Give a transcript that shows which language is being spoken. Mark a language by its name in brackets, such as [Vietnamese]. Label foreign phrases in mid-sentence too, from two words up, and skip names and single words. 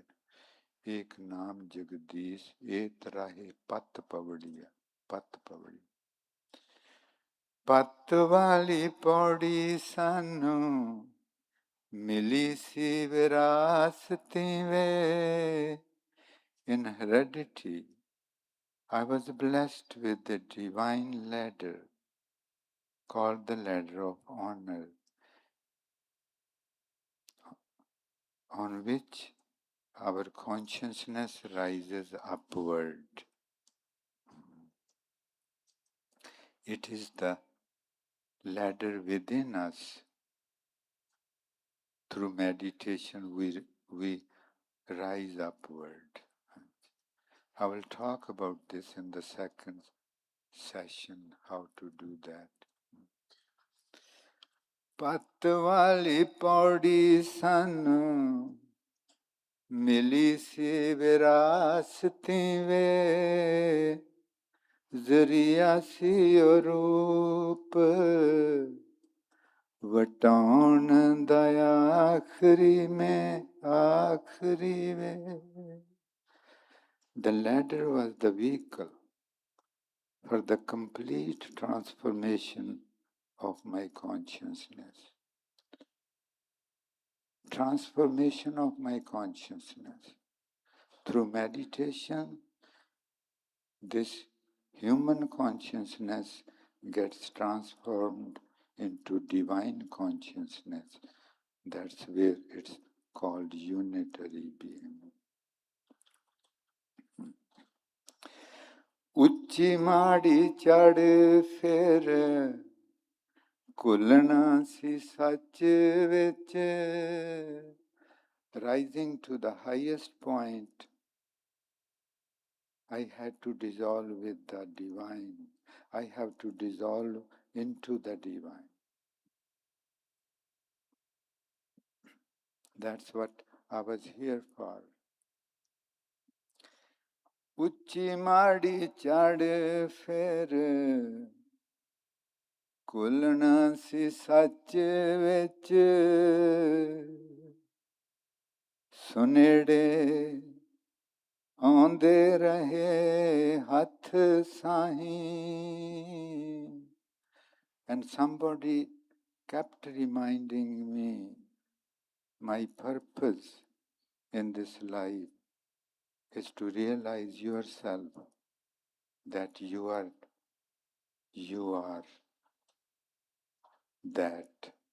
[Punjabi] ਏਕ ਨਾਮ ਜਗਦੀਸ਼ ਇਹ ਤਰਾਹੇ ਪੱਤ ਪਵੜੀਆ. ਪੱਤ ਪਵੜੀ. ਪੱਤ ਵਾਲੀ ਪੌੜੀ ਸਾਨੂੰ ਮਿਲੀ ਸੀ ਵਿਰਾਸਤੀ ਵੇ. [English] In heredity, I was blessed with the divine ladder called the ladder of honor, on which our consciousness rises upward. It is the ladder within us. Through meditation, we rise upward. I will talk about this in the second session, how to do that. [Punjabi] ਪੱਤ ਵਾਲੀ ਪੌੜੀ ਸਾਨੂੰ ਮਿਲੀ ਸੀ ਵਿਰਾਸਤੀ ਵੇ. ਜ਼ਰੀਆ ਸੀ ਉਹ ਰੂਪ ਵਟਾਉਣ ਦਾ ਆਖਰੀ ਮੈਂ ਆਖਰੀ ਵੇ. [English] The ladder was the vehicle for the complete transformation of my consciousness. Transformation of my consciousness. Through meditation, this human consciousness gets transformed into divine consciousness. That's where it's called unitary being. [Punjabi] ਉੱਚੀ ਮਾੜੀ ਚੜ ਫਿਰ ਕੁਲਣਾ ਸੀ ਸੱਚ ਵਿੱਚ. [English] Rising to the highest point, I had to dissolve with the divine. I have to dissolve into the divine. That's what I was here for. [Punjabi] ਉੱਚੀ ਮਾੜੀ ਚੜ ਫਿਰ ਕੁਲਣਾ ਸੀ ਸੱਚ ਵਿੱਚ. ਸੁਨੇੜੇ ਆਉਂਦੇ ਰਹੇ ਹੱਥ ਸਾਹੀਂ. [English] And somebody kept reminding me my purpose in this life is to realize yourself that you are that.